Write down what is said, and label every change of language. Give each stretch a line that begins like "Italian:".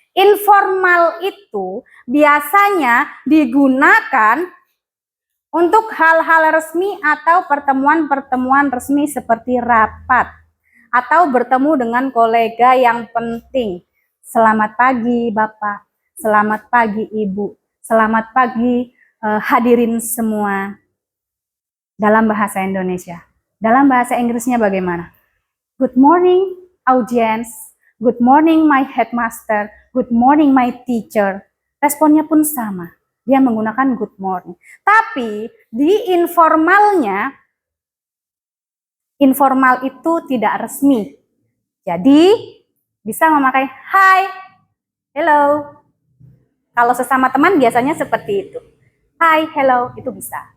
Indonesian: Informal itu biasanya digunakan untuk hal-hal resmi atau pertemuan-pertemuan resmi seperti rapat atau bertemu dengan kolega yang penting. Selamat pagi Bapak. Selamat pagi Ibu, selamat pagi hadirin semua. Dalam bahasa Indonesia. Dalam bahasa Inggrisnya bagaimana?
English: Good morning audience, good morning my headmaster, good morning my teacher.
Indonesian: Responnya pun sama, dia menggunakan good morning. Tapi di informalnya, informal itu tidak resmi. Jadi bisa memakai hi, hello. Kalau sesama teman biasanya seperti itu. Hi, hello, itu bisa.